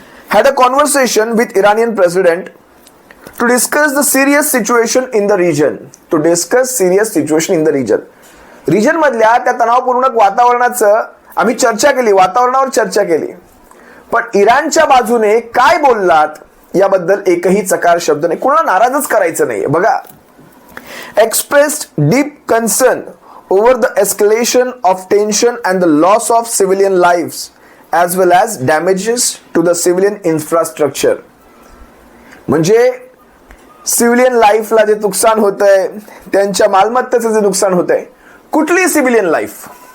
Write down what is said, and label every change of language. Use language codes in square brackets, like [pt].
[en] Had a conversation with Iranian president to discuss the serious situation in the region. To discuss serious situation in the region. [mr] Region मधल्या त्या तणावपूर्ण वातावरणाचं आम्ही चर्चा केली, वातावरणावर चर्चा केली. पण इराणच्या बाजूने काय बोललात याबद्दल एकही चकार शब्द नाही. कोणाला नाराजच करायचं नाही. [en] बघा, expressed deep concern over the escalation of tension and the loss of civilian lives as well as damages to the civilian infrastructure. [mr] म्हणजे सिव्हिलियन लाईफला जे नुकसान होतंय, त्यांच्या मालमत्तेचं जे नुकसान होतंय, कुठली सिव्हिलियन लाईफ?